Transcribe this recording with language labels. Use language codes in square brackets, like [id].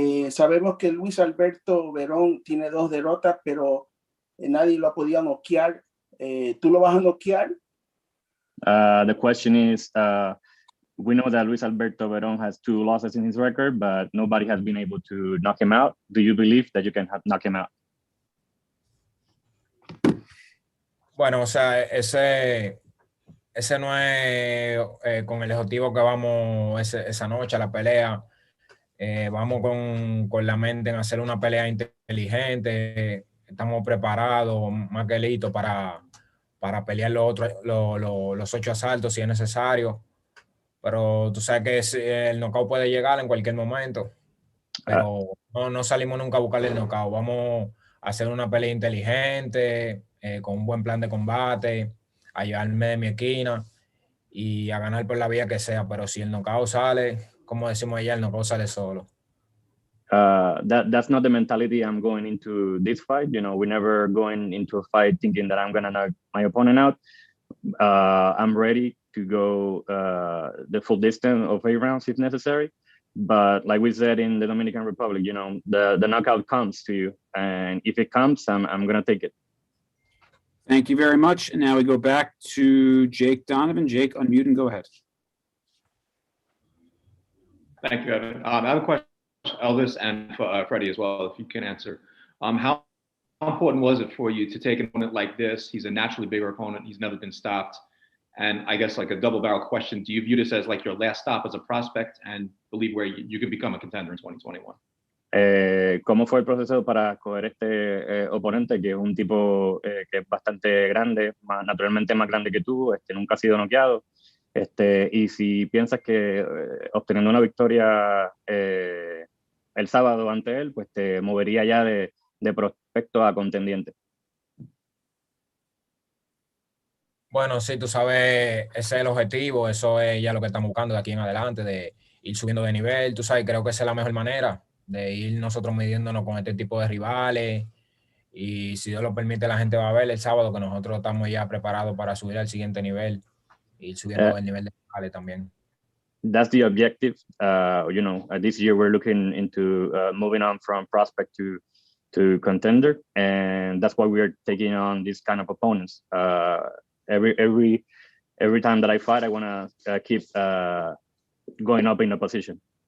[es] Sabemos que Luis Alberto Veron tiene 2 derrotas, pero nadie lo ha podido noquear. ¿Tú lo vas a noquear? [en] The question is, we know that Luis Alberto Veron has 2 losses in his record, but nobody has been able to knock him out. Do you believe that you can knock him out? [es] Bueno, o sea, ese no es con el objetivo que vamos esa noche a la pelea. Vamos con la mente en hacer una pelea inteligente. Estamos preparados, más que listos para pelear los 8 asaltos si es necesario. Pero tú sabes que el knockout puede llegar en cualquier momento. Pero no salimos nunca a buscarle el knockout. Vamos a hacer una pelea inteligente, con un buen plan de combate, a llevarme de mi esquina y a ganar por la vía que sea. Pero si el knockout sale, como decimos allá, el knockout sale solo. [en] That's not the mentality I'm going into this fight. We're never going into a fight thinking that I'm going to knock my opponent out. I'm ready to go the full distance of 8 rounds if necessary. But like we said in the Dominican Republic, the knockout comes to you. And if it comes, I'm going to take it. Thank you very much. And now we go back to Jake Donovan. Jake, unmute and go ahead. Thank you, Evan. I have a question, Elvis, and for Freddie as well, if you can answer. How important was it for you to take an opponent like this? He's a naturally bigger opponent. He's never been stopped. And I guess like a double barrel question, do you view this as like your last stop as a prospect and believe where you could become a contender in 2021? [es] ¿Cómo fue el proceso para coger este oponente, que es un tipo que es bastante grande, naturalmente más grande que tú, nunca ha sido noqueado? Y si piensas que obteniendo una victoria el sábado ante él, pues te movería ya de prospecto a contendiente. Bueno, sí, tú sabes, ese es el objetivo, eso es ya lo que estamos buscando de aquí en adelante, de ir subiendo de nivel, tú sabes, creo que esa es la mejor manera de ir nosotros midiéndonos con este tipo de rivales y si Dios lo permite la gente va a ver el sábado que nosotros estamos ya preparados para subir al siguiente nivel y ir subiendo el nivel de rivales también. [en] That's the objective. This year we're looking into moving on from prospect to contender, and that's why we are taking on these kind of opponents. Every time that I fight, I want to keep going up in the position.